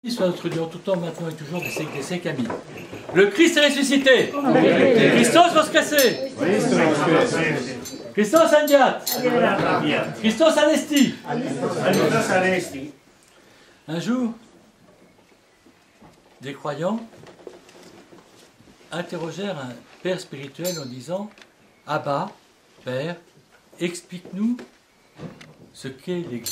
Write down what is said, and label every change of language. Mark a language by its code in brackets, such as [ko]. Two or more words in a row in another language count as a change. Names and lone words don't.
[fr] Soit notre Dieu en tout temps, maintenant et toujours, des siècles. Amis. Le Christ est ressuscité. [cu] Христос воскресе. [ro] Christos andiat. [el] Χριστός ανέστη. [fr] Un jour, des croyants interrogèrent un père spirituel en disant « Abba, Père, explique-nous ce qu'est l'Église.